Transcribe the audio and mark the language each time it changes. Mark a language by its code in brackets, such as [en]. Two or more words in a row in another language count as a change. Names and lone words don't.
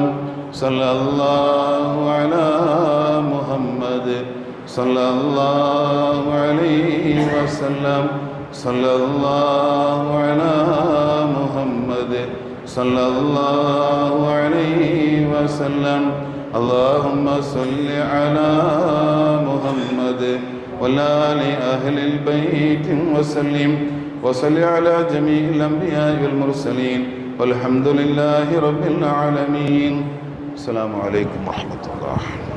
[ar] صلى الله على محمد صلى الله عليه وسلم. صلى الله على محمد صلى الله عليه وسلم. اللهم صل على محمد وآل أهل البيت وسلم وصل على جميع الأنبياء والمرسلين والحمد لله رب العالمين. السلام عليكم ورحمة الله.